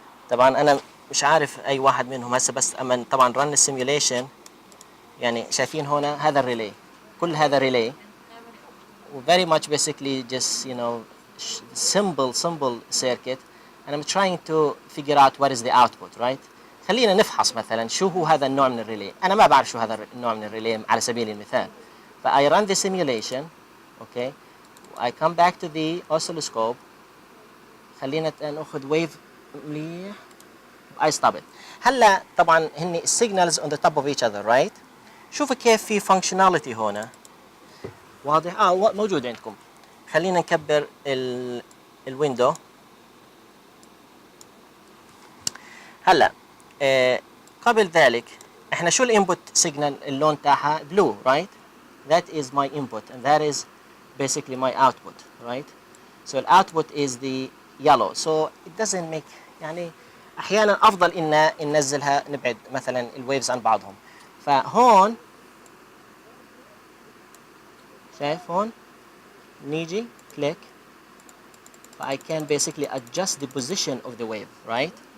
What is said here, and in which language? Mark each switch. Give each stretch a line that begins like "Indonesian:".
Arabic: طبعا أنا مش عارف أي واحد منهم هسه، بس أما طبعا run السيميوليشن يعني شايفين هنا هذا الريلي، كل هذا ريلي
English: very much basically just you know simple circuit and I'm trying to figure out what is the output right.
Arabic: خلينا نفحص مثلا شو هو هذا النوع من الريلي. أنا ما بعرف شو هذا النوع من الريلي على سبيل المثال.
English: ف I run the simulation okay I come back to the oscilloscope.
Arabic: خلينا نأخذ
English: wave
Arabic: مليح
English: I stop it.
Arabic: هلا طبعا هني
English: signals on the top of each other right.
Arabic: شوفوا كيف في functionality هنا واضح. موجود عندكم. خلينا نكبر الويندو. هلا قبل ذلك احنا شو الانبوت سيجنال اللون تاعها blue right.
English: That is my input and that is basically my output right. So the output is the yellow so it doesn't make
Arabic: يعني احيانا افضل ان ننزلها نبعد مثلا الويفز عن بعضهم. فهون شايف هون نيجي
English: click I can basically adjust the position of the wave right.